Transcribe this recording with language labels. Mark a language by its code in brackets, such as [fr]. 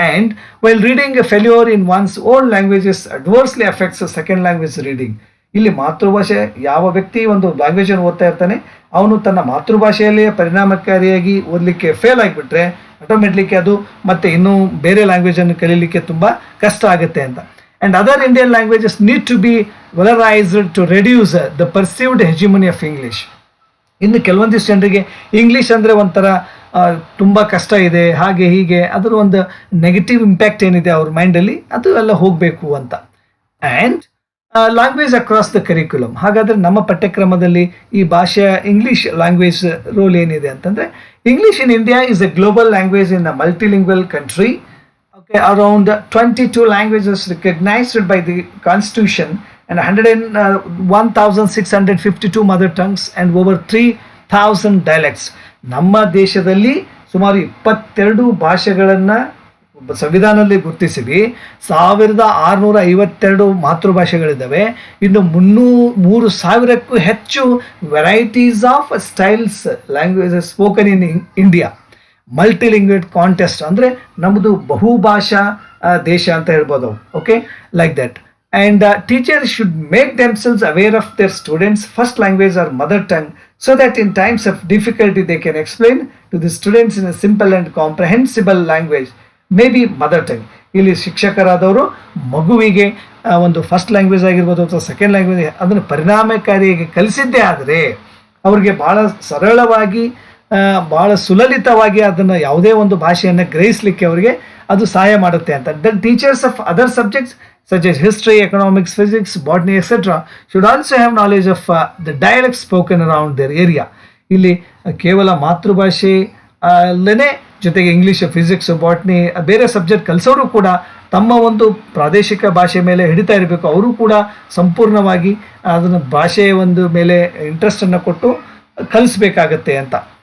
[en] And while reading a failure in one's own languages adversely affects second language reading. [kn] ಇಲ್ಲಿ ಮಾತೃಭಾಷೆ ಯಾವ ವ್ಯಕ್ತಿ ಒಂದು ಲ್ಯಾಂಗ್ವೇಜನ್ನು ಓದ್ತಾ ಇರ್ತಾನೆ ಅವನು ತನ್ನ ಮಾತೃಭಾಷೆಯಲ್ಲೇ ಪರಿಣಾಮಕಾರಿಯಾಗಿ ಓದಲಿಕ್ಕೆ ಫೇಲ್ ಆಗಿಬಿಟ್ರೆ ಆಟೋಮೆಟಿಕ್ಲಿ ಅದು ಮತ್ತೆ ಇನ್ನೂ ಬೇರೆ ಲ್ಯಾಂಗ್ವೇಜನ್ನು ಕಲೀಲಿಕ್ಕೆ ತುಂಬ ಕಷ್ಟ ಆಗುತ್ತೆ ಅಂತ. [en] And other Indian languages need to be valorized to reduce the perceived hegemony of English. [kn] ಇನ್ನು ಕೆಲವೊಂದಿಷ್ಟು ಜನರಿಗೆ ಇಂಗ್ಲೀಷ್ ಅಂದರೆ ಒಂಥರ ತುಂಬ ಕಷ್ಟ ಇದೆ, ಹಾಗೆ ಹೀಗೆ ಅದರ ಒಂದು ನೆಗೆಟಿವ್ ಇಂಪ್ಯಾಕ್ಟ್ ಏನಿದೆ ಅವ್ರ ಮೈಂಡಲ್ಲಿ ಅದು ಎಲ್ಲ ಹೋಗಬೇಕು ಅಂತ. [en] And language across the curriculum. [kn] ಹಾಗಾದರೆ ನಮ್ಮ ಪಠ್ಯಕ್ರಮದಲ್ಲಿ ಈ ಭಾಷೆಯ ಇಂಗ್ಲೀಷ್ ಲ್ಯಾಂಗ್ವೇಜ್ ರೋಲ್ ಏನಿದೆ ಅಂತಂದರೆ, [en] English in India is a global language in a multilingual country. Okay, around 22 languages recognized by the Constitution and 1,652 mother tongues and over 3,000 dialects. [kn] ನಮ್ಮ ದೇಶದಲ್ಲಿ ಸುಮಾರು 22 ಭಾಷೆಗಳನ್ನು ಸಂವಿಧಾನದಲ್ಲಿ ಗುರುತಿಸಿವಿ. 1,652 ಮಾತೃಭಾಷೆಗಳಿದ್ದಾವೆ. ಇನ್ನು 3,000ಕ್ಕೂ ಹೆಚ್ಚು [en] Varieties of styles languages spoken in India. [kn] ಮಲ್ಟಿಲಿಂಗ್ವೇಜ್ contest ಅಂದರೆ ನಮ್ಮದು ಬಹುಭಾಷಾ ದೇಶ ಅಂತ ಹೇಳ್ಬೋದು. [en] Okay, like that. And teachers should make themselves aware of their students first language or mother tongue, so that in times of difficulty they can explain to the students in a simple and comprehensible language maybe mother tongue. [kn] ಇಲ್ಲಿ ಶಿಕ್ಷಕರಾದವರು ಮಗುವಿಗೆ ಒಂದು first language ಆಗಿರ್ಬೋದು ಅಥವಾ second language ಅದನ್ನು ಪರಿಣಾಮಕಾರಿಯಾಗಿ ಕಲಿಸಿದ್ದೇ ಆದರೆ ಅವ್ರಿಗೆ ಭಾಳ ಸರಳವಾಗಿ ಭಾಳ ಸುಲಲಿತವಾಗಿ ಅದನ್ನು ಯಾವುದೇ ಒಂದು ಭಾಷೆಯನ್ನು ಗ್ರಹಿಸಲಿಕ್ಕೆ ಅವರಿಗೆ ಅದು ಸಹಾಯ ಮಾಡುತ್ತೆ ಅಂತ. [en] The teachers of other subjects such as history, economics, physics, botany, etc. should also have knowledge of the dialects spoken around their area. [kn] ಇಲ್ಲಿ ಕೇವಲ ಮಾತೃಭಾಷೆ ಅಲ್ಲೇ ಜೊತೆಗೆ ಇಂಗ್ಲೀಷ್, ಫಿಸಿಕ್ಸ್, ಬಾಟ್ನಿ ಬೇರೆ ಸಬ್ಜೆಕ್ಟ್ ಕಲಿಸೋರು ಕೂಡ ತಮ್ಮ ಒಂದು ಪ್ರಾದೇಶಿಕ ಭಾಷೆ ಮೇಲೆ ಹಿಡಿತಾ ಇರಬೇಕು. ಅವರು ಕೂಡ ಸಂಪೂರ್ಣವಾಗಿ ಅದನ್ನು ಭಾಷೆಯ ಒಂದು ಮೇಲೆ ಇಂಟ್ರೆಸ್ಟನ್ನು ಕೊಟ್ಟು ಕಲಿಸ್ಬೇಕಾಗತ್ತೆ ಅಂತ.